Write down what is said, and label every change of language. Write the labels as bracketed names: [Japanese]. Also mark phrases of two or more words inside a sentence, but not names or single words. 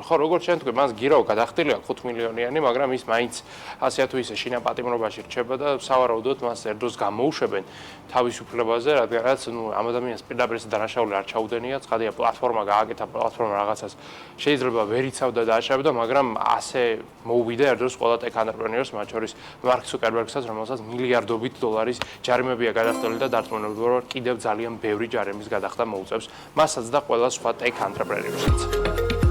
[Georgian] ხო, როგორც შენ თქვი, მას გირავ გადახდილი აქვს 5 მილიონიანი, მაგრამ ის მაინც ასე თუ ისე შინაპატიმრობაში რჩება და სავარაუდოდ მას ერთდროს გამოუშვებენ თავისუფლებაზე, რადგანაც ამ ადამიანს პირდაპირ დანაშაული არ ჩაუდენია, ცხადია პლატფორმა გააკეთა, პლატფორმა რაღაცას შეიძლება ვერ იცავდა და აშავდა, მაგრამ ასე მოუვიდა ერთდროს ყველა [English] tech entrepreneurs, [Georgian] მათ შორის მარკ ზუკერბერგსაც, რომელსაც მილიარდობით დოლარის ჯარიმებია გადახდილი და დარწმუნებული ვარ, კიდევ ძალიან ბევრი ჯარიმის გადახდა მოუწევს მასაც და ყველა სხვა [English] tech entrepreneurs- [Georgian] ს.